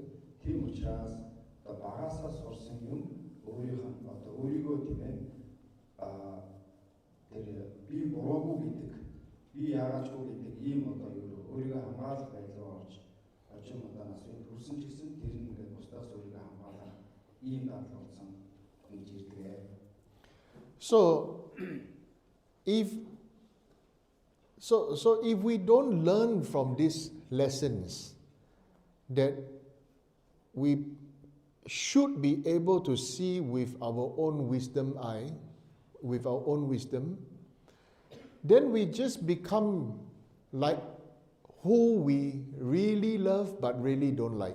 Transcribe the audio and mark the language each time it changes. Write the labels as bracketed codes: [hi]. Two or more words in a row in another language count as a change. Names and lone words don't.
[mn] Тийм учраас одоо багасаа сурсан юм өөрийнх нь одоо өөрийгөө тийм ээ тэр би буруугүй гэдэг би яагаачгүй гэдэг ийм одоо өөрийгөө хамгаалах байдал руу орж хожим одоо нас бие хүрсэн ч гэсэн тэр нь ингээд бусдаас өөрийгөө хамгаалах ийм дадлал болсон гэж ирдэг. [en] So if we don't learn from these lessons that we should be able to see with our own wisdom eye, with our own wisdom, then we just become like who we really love but really don't like.